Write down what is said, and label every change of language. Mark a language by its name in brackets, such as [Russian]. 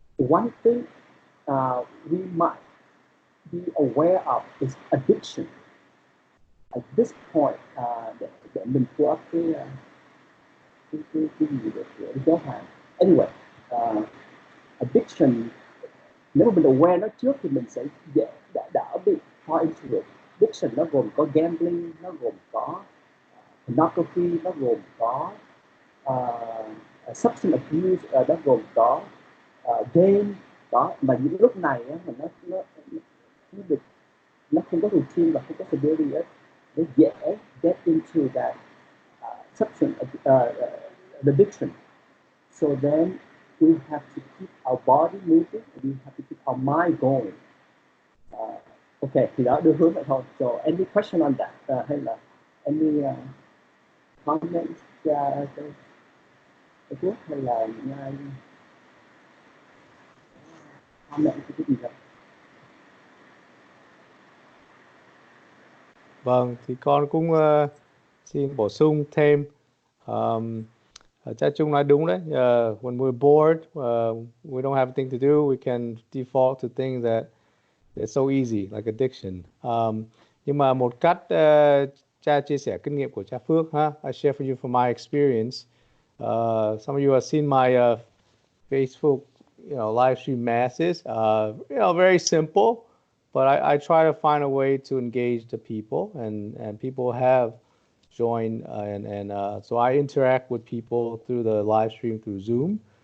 [English] One thing we might be aware of is addiction. At this point, [Vietnamese] để mình pull up cái gì để giáo hàng. Anyway, addiction, nếu mà mình aware nó trước thì mình sẽ đỡ bị [English] fall into it. [Vietnamese] Addiction nó gồm có gambling, nó gồm có pornography, nó gồm có substance abuse, nó gồm có game đó. Mà những lúc này mà nó không có routine và không có stability, nó dễ [English] get into that substance addiction. So then we have to keep our body moving, we have to keep our mind going. [Vietnamese] Okay, thì đó đưa hướng vậy thôi. [English] So any question on that? [Vietnamese] Hay là [English] any comments? [Vietnamese] Hay là comment cái gì đó? Vâng, thì con cũng xin bổ sung thêm. Cha Trung nói đúng đấy. [English] When we're bored, we don't have anything to do, we can default to things that it's so easy, like addiction. [Vietnamese] Nhưng mà một cách cha chia sẻ kinh nghiệm của cha Phước, [English] I share for you from my experience. Some of you have seen my Facebook, live stream masses. Very simple, but I try to find a way to engage the people, and people have joined, and so I interact with people through the live stream through Zoom.